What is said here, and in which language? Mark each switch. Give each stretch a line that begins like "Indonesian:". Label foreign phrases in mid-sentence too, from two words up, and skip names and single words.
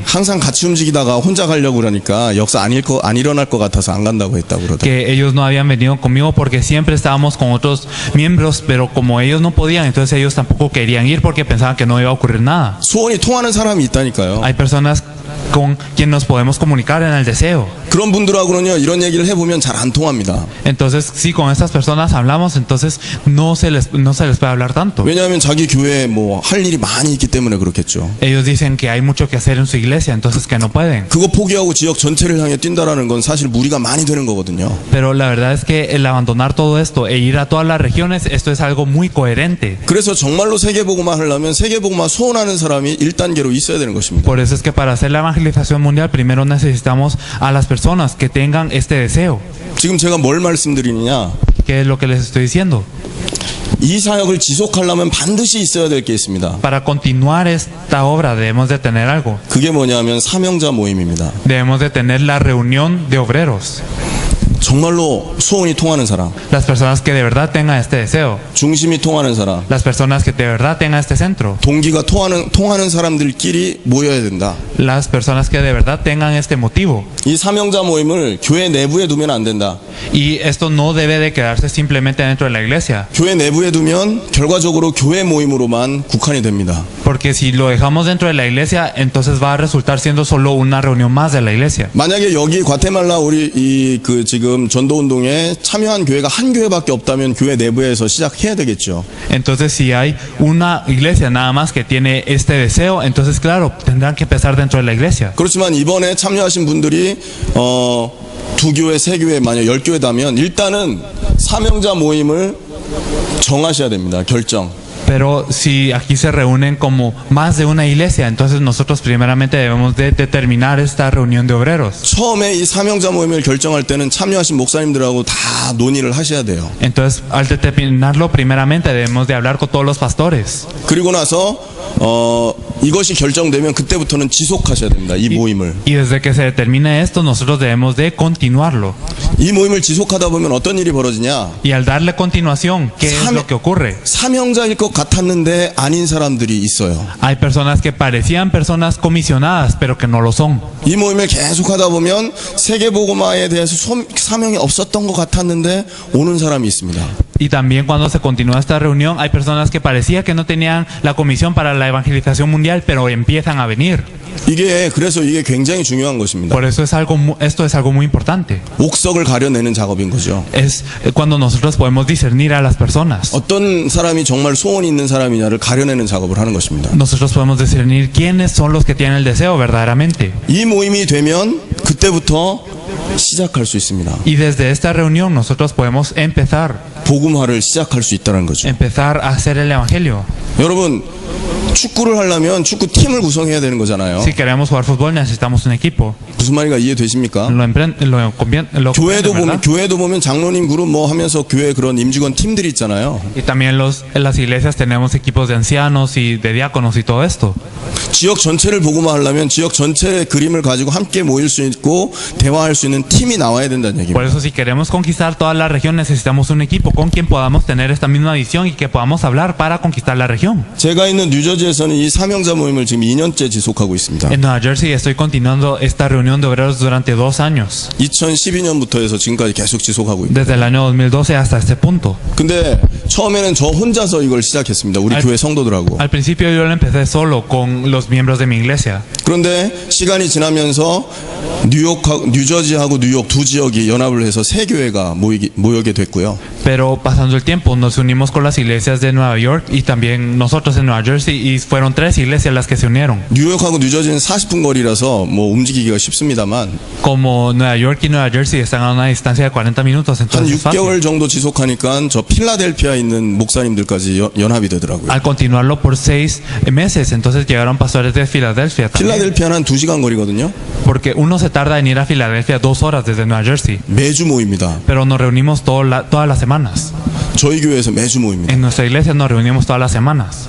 Korean: 항상 같이 움직이다가 혼자 가려고 그러니까 역사 안 일어날 것 같아서 안 간다고 했다고 그러더라고요.
Spanish: que ellos no habían venido conmigo porque siempre estábamos con otros miembros, pero como ellos no podían, entonces ellos tampoco querían ir porque pensaban que no iba a ocurrir nada.
Korean: 소원이 통하는 사람이 있다니까요.
Spanish: Hay personas con quien nos podemos comunicar en el deseo.
Korean: 그런 분들하고는요 이런 얘기를 해보면 잘 안 통합니다.
Spanish: Entonces si con estas personas hablamos, entonces no se les puede hablar tanto.
Korean: 왜냐하면 자기 교회에 뭐 할 일이 많이 있기 때문에 그렇겠죠.
Spanish: Ellos dicen que hay mucho que hacer en su iglesia, entonces que no pueden.
Korean: 그거 포기하고 지역 전체를 향해 뛴다라는 건 사실 무리가 많이 되는 거거든요.
Spanish: Pero la verdad es que el abandonar todo esto e ir a todas las regiones, esto es algo muy coherente.
Korean: 그래서 정말로 세계복음화 하려면 세계복음화 소원하는 사람이 1단계로 있어야 되는 것입니다.
Spanish: Por eso es que para hacer la evangelización mundial primero necesitamos a las personas que tengan este deseo.
Korean: 지금 제가 뭘 말씀드리느냐?
Spanish: ¿Qué es lo que les estoy diciendo?
Korean: 이 사역을 지속하려면 반드시 있어야 될 게 있습니다.
Spanish: Para continuar esta obra debemos de tener algo.
Korean: 그게 뭐냐면 사명자 모임입니다.
Spanish: Debemos de tener la reunión de obreros.
Korean: 정말로 소원이 통하는 사람,
Spanish: Las personas que de verdad tengan este deseo.
Korean: 중심이 통하는 사람,
Spanish: Las personas que de verdad tengan este centro.
Korean: 동기가 통하는 사람들끼리 모여야 된다.
Spanish: Las personas que de verdad tengan este motivo.
Korean: 이 사명자 모임을 교회 내부에 두면 안 된다.
Spanish: Y esto no debe de quedarse simplemente dentro de la iglesia.
Korean: 교회 내부에 두면 결과적으로 교회 모임으로만 국한이 됩니다.
Spanish: Porque si lo dejamos dentro de la iglesia, entonces va a resultar siendo solo una reunión más de la iglesia.
Korean: 만약에 여기 과테말라 우리 지금 전도 운동에 참여한 교회가 한 교회밖에 없다면 교회 내부에서 시작해야 되겠죠.
Spanish: Entonces si hay una iglesia nada más que tiene este deseo, entonces claro, tendrán que empezar dentro de la iglesia.
Korean: 그렇지만 이번에 참여하신 분들이 두 교회, 세 교회, 만약 10교회다면 일단은 사명자 모임을 정하셔야 됩니다. 결정.
Spanish: Pero si aquí se reúnen como más de una iglesia, entonces nosotros primeramente debemos de determinar esta reunión de obreros.
Korean: 처음에 이 사명자 모임을 결정할 때는 참여하신 목사님들하고 다 논의를 하셔야 돼요.
Spanish: Entonces, al determinarlo primeramente debemos de hablar con todos los pastores.
Korean: 그리고 나서 이것이 결정되면 그때부터는 지속하셔야 됩니다. 이 모임을.
Spanish: Y desde que se determine esto, nosotros debemos de continuarlo.
Korean: 이 모임을 지속하다 보면 어떤 일이 벌어지냐?
Spanish: Y al darle continuación, ¿qué es lo que ocurre?
Korean: 사명자일 것 같았는데 아닌 사람들이 있어요.
Spanish: Hay personas que parecían personas comisionadas, pero que no lo son.
Korean: 이 모임을 계속하다 보면 세계복음화에 대해서 사명이 없었던 것 같았는데 오는 사람이 있습니다.
Spanish: Y también cuando se continúa esta reunión, hay personas que parecía que no tenían la comisión para la evangelización mundial, pero empiezan a venir.
Korean: 그래서 이게 굉장히 중요한 것입니다.
Spanish: Por eso esto es algo muy importante.
Korean: 옥석을 가려내는 작업인 거죠.
Spanish: Es cuando nosotros podemos discernir a las personas.
Korean: 어떤 사람이 정말 소원이 있는 사람이냐를 가려내는 작업을 하는 것입니다.
Spanish: Nosotros podemos discernir quiénes son los que tienen el deseo verdaderamente.
Korean: 이 모임이 되면 그때부터 시작할 수 있습니다.
Spanish: Y desde esta reunión nosotros podemos empezar
Korean: 복음화를 시작할 수 있다는 거죠.
Spanish: a hacer el evangelio.
Korean: 여러분, 축구를 하려면 축구 팀을 구성해야 되는 거잖아요.
Spanish: Si queremos jugar fútbol necesitamos un equipo.
Korean: 무슨 말인가 이해되십니까? 교회도 보면 장로님 그룹 뭐 하면서 교회 그런 임직원 팀들이 있잖아요.
Spanish: Y también en las iglesias tenemos equipos de ancianos y de diáconos y todo esto.
Korean: 지역 전체를 복음화하려면 지역 전체의 그림을 가지고 함께 모일 수 있고 대화할 수 있는 팀이 나와야 된다는 얘기입니다.
Spanish: Por eso si queremos conquistar toda la región necesitamos un equipo con quien podamos tener esta misma visión y que podamos hablar para conquistar la región.
Korean: 제가 있는 뉴저지에서는 이 사명자 모임을 지금 2년째 지속하고 있습니다.
Spanish: En Nueva Jersey estoy continuando esta reunión de obreros durante 2 años.
Korean: 2012년부터 해서 지금까지 계속 지속하고 있습니다.
Spanish: Desde el año 2012 hasta este punto.
Korean: 근데 처음에는 저 혼자서 이걸 시작했습니다. 우리 교회 성도들하고.
Spanish: Al principio yo lo empecé solo con los miembros de mi iglesia.
Korean: 그런데 시간이 지나면서 뉴저지하고 뉴욕 두 지역이 연합을 해서 세 교회가 모이게 됐고요.
Spanish: Pero pasando el tiempo nos unimos con las iglesias de Nueva York y también nosotros en Nueva Jersey y fueron 3 iglesias las que se unieron.
Korean: 뉴욕하고 뉴저지는 40분 거리라서 뭐 움직이기가 쉽습니다만.
Spanish: Como Nueva York y Nueva Jersey están a una distancia de 40 minutos, entonces
Korean: 한 6개월 정도 지속하니까 저 필라델피아에 있는 목사님들까지 연합이 되더라고요.
Spanish: Al continuarlo por 6 meses, entonces llegaron pastores de Filadelfia también.
Korean: 필라델피아는 한 2시간 거리거든요.
Spanish: Porque uno se tarda en ir a Filadelfia 2 horas desde Nueva Jersey.
Korean: 매주 모입니다.
Spanish: Pero nos reunimos todas las semanas.
Korean: 저희 교회에서 매주 모입니다.
Spanish: En nuestra iglesia nos reunimos todas las semanas.